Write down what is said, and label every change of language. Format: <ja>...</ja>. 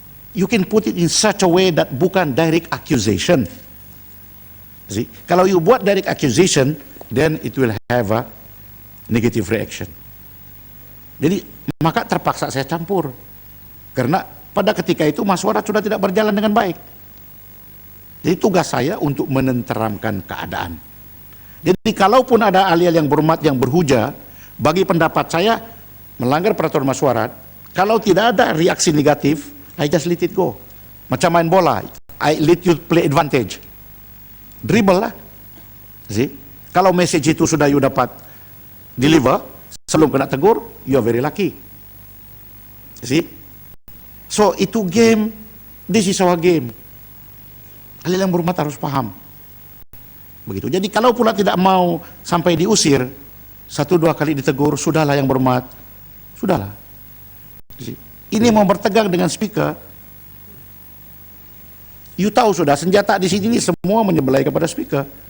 <en>You can put it in such a way that</en> <ms>bukan</ms> <en>direct accusation.</en> <ms>Kalau</ms> <en>you buat direct accusation, then it will have a negative reaction.</en> <ms>Jadi maka terpaksa saya campur, karena pada ketika itu musyawarah sudah tidak berjalan dengan baik. Jadi tugas saya untuk menenteramkan keadaan. Jadi kalaupun ada ahli yang berhormat yang berhujah, bagi pendapat saya melanggar peraturan musyawarah, kalau tidak ada reaksi negatif,</ms> <en>I just let it go.</en> <ms>Macam main bola,</ms> <en>I let you play advantage.</en> <ms>Dribble lah. Kalau message itu sudah you dapat deliver, sebelum kena tegur,</ms> <en>you are very lucky. So</en> <ms>itu</ms> <en>game, this is our game.</en> <ms>Ahli yang berhormat harus paham. Begitu. Jadi kalau pula tidak mau sampai diusir, 1-2 kali ditegur, sudahlah yang berhormat, sudahlah. Ini mau bertegang dengan speaker, you tahu sudah senjata di sini semua menyebelai kepada speaker.</ms>